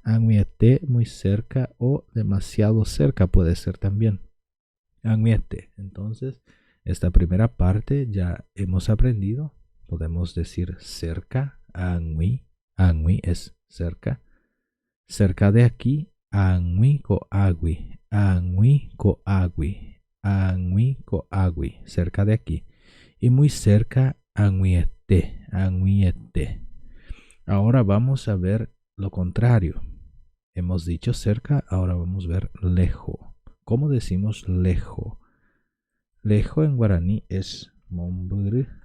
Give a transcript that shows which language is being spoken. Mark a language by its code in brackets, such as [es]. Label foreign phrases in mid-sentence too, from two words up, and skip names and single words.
[es] Añuete muy cerca o demasiado cerca puede ser también. [gn] Añuete. [es] Entonces esta primera parte ya hemos aprendido. Podemos decir cerca, añui. Añui es cerca. Cerca de aquí, [gn] añui coagui. Añui coagui. Añui coagui. [es] Cerca de aquí. Y muy cerca, añuete. Añuete. Ahora vamos a ver lo contrario. Hemos dicho cerca, ahora vamos a ver lejo. ¿Cómo decimos lejo? Lejo en guaraní es momburu.